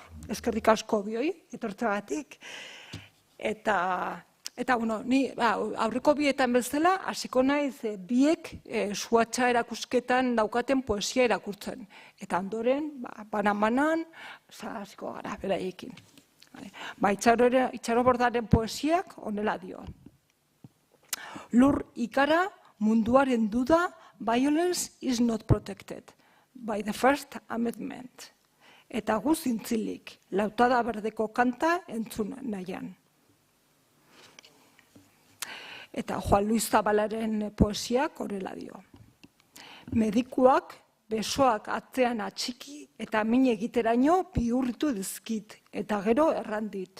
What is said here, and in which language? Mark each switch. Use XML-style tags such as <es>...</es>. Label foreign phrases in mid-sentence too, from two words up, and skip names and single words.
<eu>Eskerrik asko bioi, etortzeagatik. Eta, ni aurreko bietan bezala, hasiko naiz biek Suhatxa erakusketan daukaten poesia erakurtzen. Eta ondoren, banan-banan, hasiko gara beraiekin. Itxaro Bordaren poesiak honela dio. Lur ikara munduaren duda,</eu> <en>violence is not protected by the First Amendment.</en> <eu>Eta gu zintzilik, lautada berdeko kanta entzun nahian. Eta Juan Luis Zabalaren poesiak horrela dio. Medikuak besoak atzean atxiki eta min egiteraino bihurritu dizkit eta gero errandit.</eu>